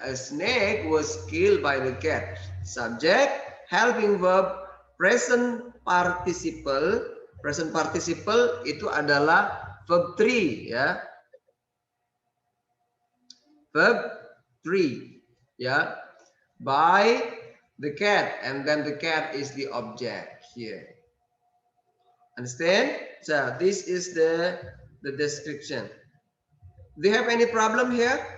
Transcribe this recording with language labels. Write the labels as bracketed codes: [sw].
[en] A snake was killed by the cat. Subject, helping verb, present participle. [id] Present participle itu adalah verb 3, ya. [en] Verb 3, ya. By the cat, and then the cat is the object here. Understand? So this is the description. Do you have any problem here?